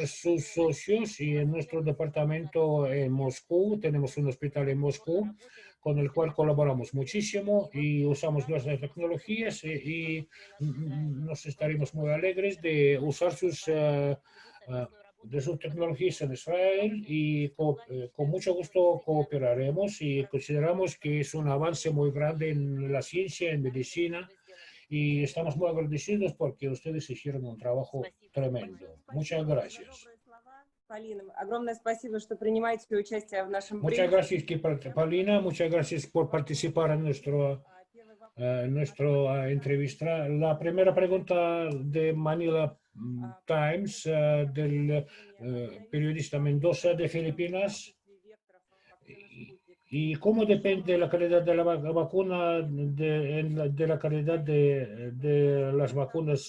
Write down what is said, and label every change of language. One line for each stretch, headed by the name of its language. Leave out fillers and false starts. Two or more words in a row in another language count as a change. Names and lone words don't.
Spanish: sus socios y en nuestro departamento en Moscú, tenemos un hospital en Moscú con el cual colaboramos muchísimo y usamos nuestras tecnologías y nos estaremos muy alegres de usar sus de sus tecnologías en Israel y con mucho gusto cooperaremos y consideramos que es un avance muy grande en la ciencia, en medicina y estamos muy agradecidos porque ustedes hicieron un trabajo tremendo. Muchas gracias.
Russian: Полина, огромное спасибо, что принимаете участие в нашем
Spanish: Muchas gracias,
Russian: брифинге.
Spanish: Paulina. Muchas gracias por participar en nuestra entrevista. La primera pregunta de Manila Times, del periodista Mendoza de Filipinas. ¿Y cómo depende la calidad de la vacuna de la calidad de las vacunas?